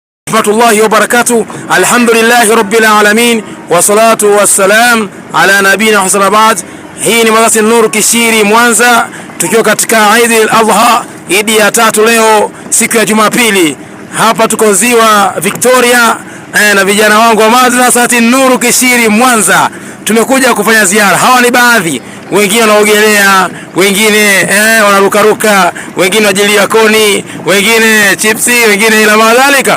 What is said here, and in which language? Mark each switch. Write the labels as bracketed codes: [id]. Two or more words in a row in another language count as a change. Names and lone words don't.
[ar] رحمة الله وبركاته. الحمد لله رب العالمين والصلاة والسلام على نبينا محمد. [sw] Hii ni Madrasa Nur Kishiri Mwanza, tukiwa katika Eid al-Adha, Idi ya tatu leo, siku ya Jumapili. Hapa tuko Ziwa Victoria na vijana wangu wa Madrasa Nur Kishiri Mwanza. Tumekuja kufanya ziara. Hawa ni baadhi, wengine wanaogelea, wengine wanarukaruka, wengine wajilia koni, wengine chipsi, wengine [ar] إلى ما ذلك.